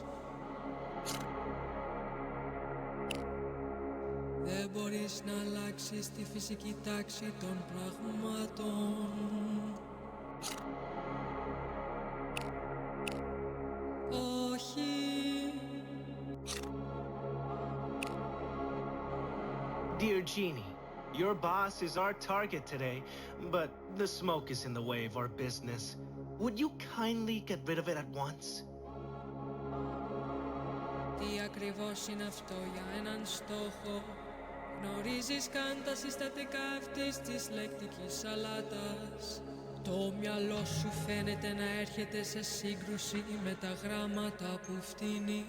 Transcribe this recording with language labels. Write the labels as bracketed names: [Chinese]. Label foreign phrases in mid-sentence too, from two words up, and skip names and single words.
[Greek] Δεν μπορείς να αλλάξεις τη φυσική τάξη των πραγμάτων. Όχι. [English] Dear Genie, your boss is our target today, but the smoke is in the way of our business. Would you kindly get rid of it at once? [Greek] Τι ακριβώς είναι αυτό για έναν στόχο? Γνωρίζεις καν τα συστατικά αυτής της λεκτικής σαλάτας? Το μυαλό σου φαίνεται να έρχεται σε σύγκρουση με τα γράμματα που φτύνει.